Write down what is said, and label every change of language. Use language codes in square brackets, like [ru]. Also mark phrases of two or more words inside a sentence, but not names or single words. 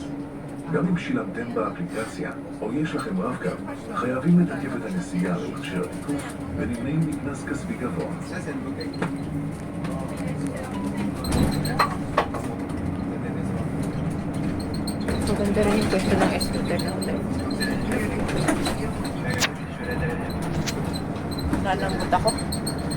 [he] גם אם שילמתם באפליקציה, או יש לכם רב-קו, חייבים לתקף את הנסיעה במכשיר התיקוף ונמנעים מקנס כספי גבוה. [tl] Maganda rin yung pwesto ng scooter ng live. Lalambot ako. Ha?